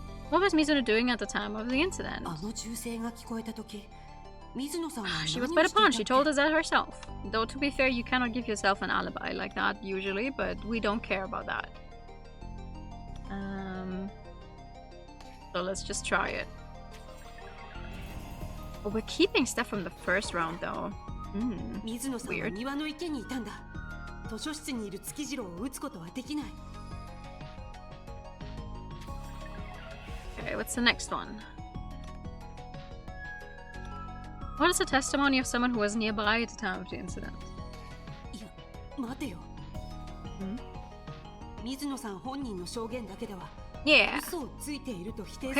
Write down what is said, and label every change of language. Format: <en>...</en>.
<en>What was Mizuno doing at the time of the incident? She was by the pond. She told us that herself. Though, to be fair, you cannot give yourself an alibi like that usually, but we don't care about that. So let's just try it. Oh, we're keeping stuff from the first round, though.</en> <ja>水野さんは庭の池にいたんだ。図書室にいる月次郎を撃つことはできない。</ja> <en>Okay, what's the next one? What is the testimony of someone who was nearby at the time of the incident?</en> <ja>いや、待てよ。水野さん本人の証言だけでは</ja> <en>Yeah.</en> <ja>嘘をついていると否定さ</ja>